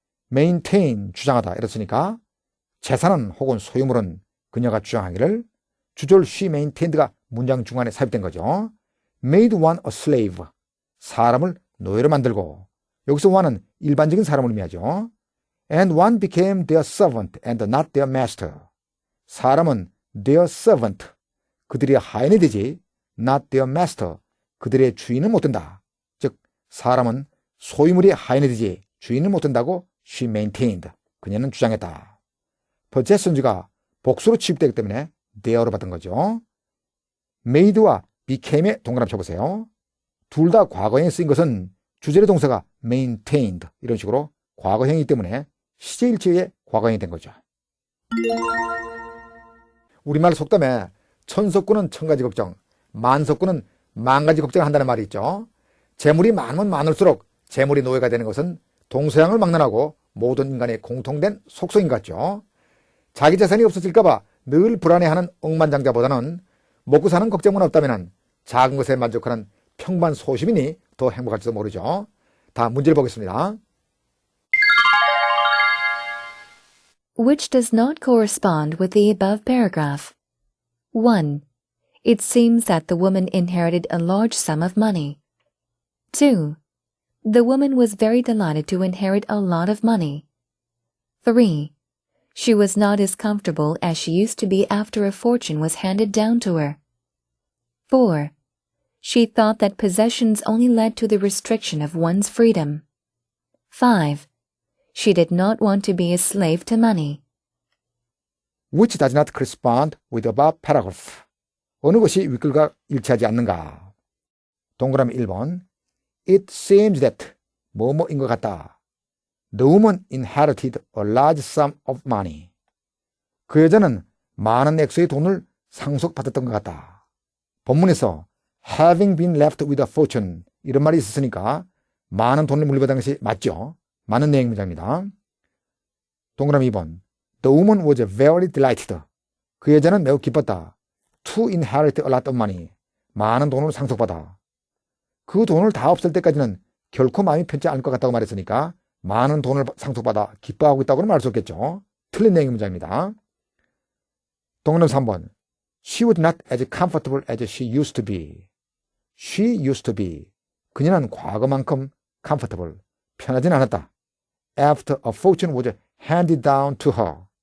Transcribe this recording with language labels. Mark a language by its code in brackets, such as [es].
[ko] maintain 주장하다 이렇으니까 재산은 혹은 소유물은 그녀가 주장하기를 주절 she maintained가 문장 중간에 삽입된 거죠. [en] made one a slave, [ko] 사람을 노예로 만들고 여기서 one은 일반적인 사람을 의미하죠. [en] and one became their servant and not their master, [ko] 사람은 [en] their servant, [ko] 그들의 하인이 되지 [en] not their master, [ko] 그들의 주인은 못 된다. 즉 사람은 소유물의 하인이 되지 주인은 못 된다고 [en] she maintained, [ko] 그녀는 주장했다. possessions가 복수로 취급되기 때문에 there로 받은 거죠. made와 became의 동그라미 쳐보세요. 둘 다 과거형에 쓰인 것은 주절의 동사가 maintained 이런 식으로 과거형이기 때문에 시제일치의 과거형이 된 거죠. 우리말 속담에 천석구는 천가지 걱정, 만석구는 만가지 걱정을 한다는 말이 있죠. 재물이 많으면 많을수록 재물이 노예가 되는 것은 동서양을 막론하고 모든 인간의 공통된 속성인 것 같죠. 자기 재산이 없어질까봐 늘 불안해하는 억만장자보다는 먹고 사는 걱정만 없다면 작은 것에 만족하는 평범한 소시민이 더 행복할지도 모르죠. 다음 문제를 보겠습니다. [en] Which does not correspond with the above paragraph? 1. It seems that the woman inherited a large sum of money. 2. The woman was very delighted to inherit a lot of money. 3. She was not as comfortable as she used to be after a fortune was handed down to her. 4. She thought that possessions only led to the restriction of one's freedom. 5. She did not want to be a slave to money. Which does not correspond with the above paragraph. [ko] 어느 것이 윗글과 일치하지 않는가? 동그라미 1번. [en] It seems that [ko] 뭐뭐인 것 같다. [en] The woman inherited a large sum of money. [ko] 그 여자는 많은 액수의 돈을 상속받았던 것 같다. 본문에서 [en] having been left with a fortune [ko] 이런 말이 있었으니까 많은 돈을 물려받은 것이 맞죠. 맞는 내용 문장입니다. 동그라미 2번. [en] The woman was very delighted. [ko] 그 여자는 매우 기뻤다. [en] To inherit a lot of money. [ko] 많은 돈을 상속받아. 그 돈을 다 없을 때까지는 결코 마음이 편치 않을 것 같다고 말했으니까 많은 돈을 상속받아 기뻐하고 있다고는 말할 수 없겠죠. 틀린 내용의 문장입니다. 동그라미 3번. [en] She was not as comfortable as she used to be. She used to be. [ko] 그녀는 과거만큼 comfortable, 편하진 않았다. [en] After a fortune was handed down to her.